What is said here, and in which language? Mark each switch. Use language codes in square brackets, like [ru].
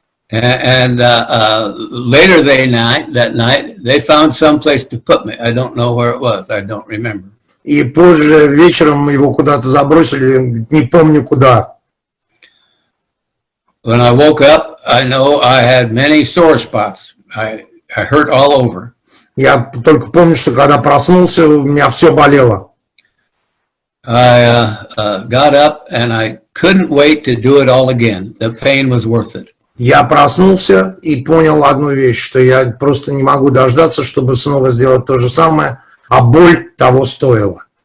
[en] And later that night, they found some place to put me. I don't know where it was. I don't remember. [ru] И позже вечером его куда-то забросили, не помню куда. [en] When I woke up, I know I had many sore spots. I hurt all over. [ru] Я только помню, что когда проснулся, у меня все болело. [en] I got up and I couldn't wait to do it all again. The pain was worth it. [ru] Я проснулся и понял одну вещь, что я просто не могу дождаться, чтобы снова сделать то же самое, а боль того стоила.